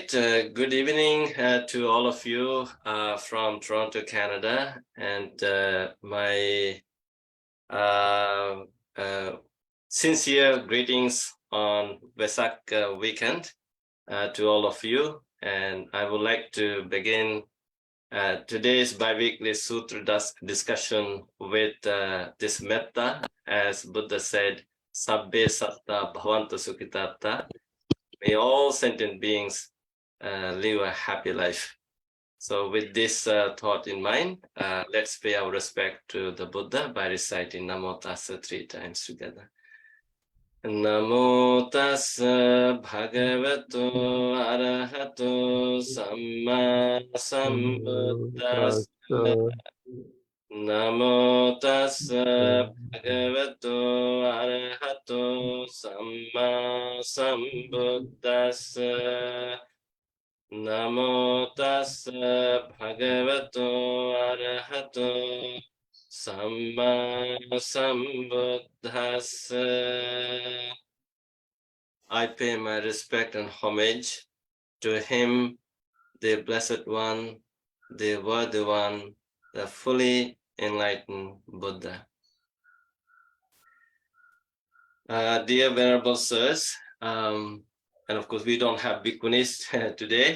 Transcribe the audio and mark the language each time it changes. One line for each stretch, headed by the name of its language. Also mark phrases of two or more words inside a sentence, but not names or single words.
English: Good evening to all of you from Toronto, Canada, and my sincere greetings on Vesak weekend to all of you. And I would like to begin today's bi-weekly sutra discussion with this metta, as Buddha said,
Pali: Sabbe satta bhavantu sukhitatta.
English: May all sentient beings live a happy life. So with this thought in mind, let's pay our respect to the Buddha by reciting Namo Tassa 3 times together.
Pali: Namo Tassa Bhagavato Arahato Samma Sambuddhassa. Namo Tassa Bhagavato Arahato Samma Sambuddhassa. Namo Tassa Bhagavato Arahato Samma Sambuddhassa.
English: I pay my respect and homage to him, the Blessed One, the Worthy One, the fully enlightened Buddha. Dear Venerable Sirs, and of course we don't have bhikkhunis today.